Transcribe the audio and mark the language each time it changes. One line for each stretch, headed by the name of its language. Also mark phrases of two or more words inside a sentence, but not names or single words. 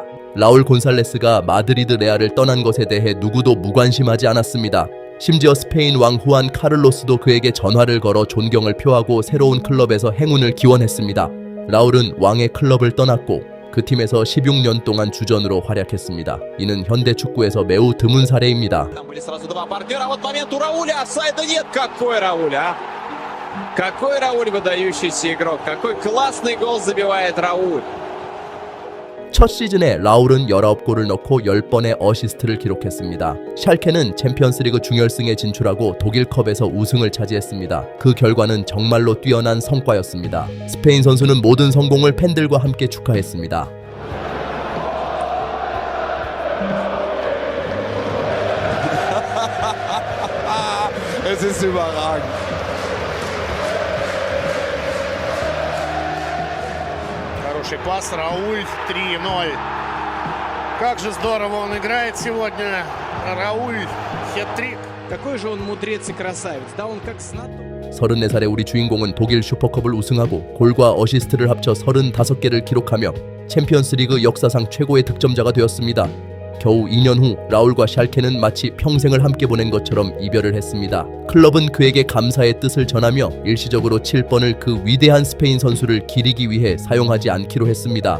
Korean: 라울 곤살레스가 마드리드 레알을 떠난 것에 대해 누구도 무관심하지 않았습니다. 심지어 스페인 왕 후안 카를로스도 그에게 전화를 걸어 존경을 표하고 새로운 클럽에서 행운을 기원했습니다. 라울은 왕의 클럽을 떠났고 그 팀에서 16년 동안 주전으로 활약했습니다. 이는 현대 축구에서 매우 드문 사례입니다.
Russian: Какой Рауль выдающийся игрок, какой классный гол забивает Рауль.
Korean: 첫 시즌에 라울은 19골을 넣고 10번의 어시스트를 기록했습니다. 샬케는 챔피언스리그 준결승에 진출하고 독일컵에서 우승을 차지했습니다. 그 결과는 정말로 뛰어난 성과였습니다. 스페인 선수는 모든 성공을 팬들과 함께 축하했습니다.
German: Es ist überragend.
Russian: Хороший пас, Рауль 3-0. Как же здорово он играет сегодня. Рауль, хет-трик. Какой же он мудрец и красавец. Да, он как знаток.
Korean: 34살의 우리 주인공은 독일 슈퍼컵을 우승하고 골과 어시스트를 합쳐 35개를 기록하며 챔피언스리그 역사상 최고의 득점자가 되었습니다. 겨우 2년 후 라울과 샬케는 마치 평생을 함께 보낸 것처럼 이별을 했습니다. 클럽은 그에게 감사의 뜻을 전하며 일시적으로 7번을 그 위대한 스페인 선수를 기리기 위해 사용하지 않기로 했습니다.